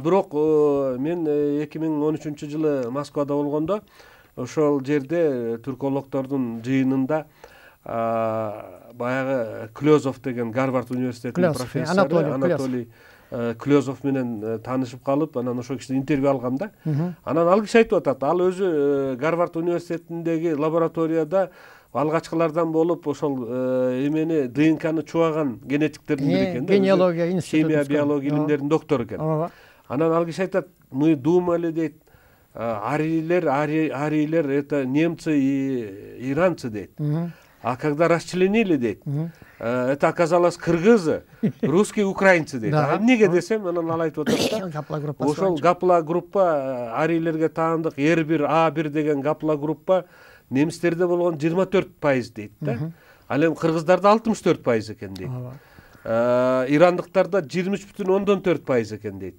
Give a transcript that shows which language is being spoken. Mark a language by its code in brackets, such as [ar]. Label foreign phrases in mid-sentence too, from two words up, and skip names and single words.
[ky] Бирок мен 2013-жылы Москвада болгондо ошол жерде түркологдордун жыйынында баягы Клёзов деген Гарвард университетинин профессору Анатолий Клёзов менен таанышып калып, анан ошол кишиден интервью алгам да. Анан ал киши айтып атат, ал өзү Гарвард университетиндеги лабораторияда алгачкылардан болуп ошол эмени ДНКны чубаган генетиктердин бири экен да. Генеалогия институту, химия, биология илимдеринин доктору экен. Анан ал киши айтат, [ru] мы думали дейт, арилер это немцы и иранцы дейт. А когда расчленили дейт, это оказалось кыргызы, русские, украинцы дейт. [ky] Эмнеге десем, анан ал айтып атат да. Ошол гаплогруппа арилерге таандык R1 A1 деген гаплогруппа немистерде болгон 24% дейт да. Ал эми кыргыздарда 64% экен дейт. Ирандыктарда 23,4% экен дейт.